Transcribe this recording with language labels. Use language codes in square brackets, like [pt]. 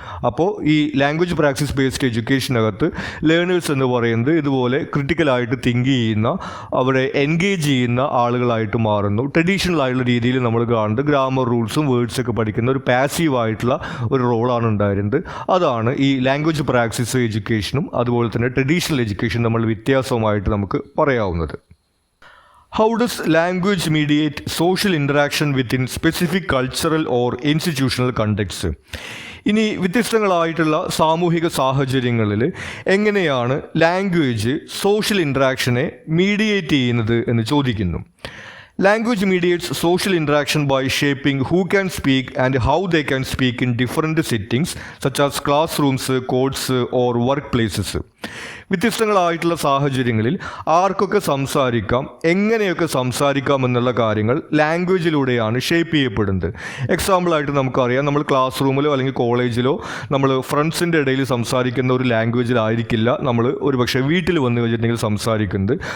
[ml] അപ്പോൾ ഈ language practice based എഡ്യൂക്കേഷനകത്ത് learners എന്ന് പറയുന്നത് ഇതുപോലെ ക്രിട്ടിക്കലായിട്ട് തിങ്ക് ചെയ്യുന്ന, അവരെ എൻഗേജ് ചെയ്യുന്ന ആളുകളായിട്ട് മാറുന്നു. ട്രഡീഷണൽ ആയിട്ടുള്ള രീതിയിൽ നമ്മൾ കാണുന്നത് ഗ്രാമർ റൂൾസും വേർഡ്സൊക്കെ പഠിക്കുന്ന ഒരു പാസീവായിട്ടുള്ള ഒരു റോളാണ് ഉണ്ടായിരുന്നത്. അതാണ് ഈ ലാംഗ്വേജ് പ്രാക്ടീസ് എഡ്യൂക്കേഷനും അതുപോലെ തന്നെ ട്രഡീഷണൽ എഡ്യൂക്കേഷൻ നമ്മൾ വ്യത്യാസമായിട്ട് നമുക്ക് പറയാവുന്നത്. [en] How does language mediate social interaction within specific cultural or institutional contexts? [ml] ഇനി വ്യത്യസ്തങ്ങളായിട്ടുള്ള സാമൂഹിക സാഹചര്യങ്ങളിൽ എങ്ങനെയാണ് ലാംഗ്വേജ് സോഷ്യൽ ഇൻട്രാക്ഷനെ മീഡിയേറ്റ് ചെയ്യുന്നത് എന്ന് ചോദിക്കുന്നു. [en] Language mediates social interaction by shaping who can speak and how they can speak in different settings such as classrooms, courts or workplaces. [ml] വ്യത്യസ്തങ്ങളായിട്ടുള്ള സാഹചര്യങ്ങളിൽ ആർക്കൊക്കെ സംസാരിക്കാം, എങ്ങനെയൊക്കെ സംസാരിക്കാം എന്നുള്ള കാര്യങ്ങൾ ലാംഗ്വേജിലൂടെയാണ് ഷേപ്പ് ചെയ്യപ്പെടുന്നത്. എക്സാമ്പിളായിട്ട് നമുക്കറിയാം, നമ്മൾ ക്ലാസ് റൂമിലോ അല്ലെങ്കിൽ കോളേജിലോ നമ്മൾ ഫ്രണ്ട്സിൻ്റെ ഇടയിൽ സംസാരിക്കുന്ന ഒരു ലാംഗ്വേജിലായിരിക്കില്ല നമ്മൾ ഒരു പക്ഷേ വീട്ടിൽ വന്നു കഴിഞ്ഞിട്ടുണ്ടെങ്കിൽ സംസാരിക്കുന്നത്.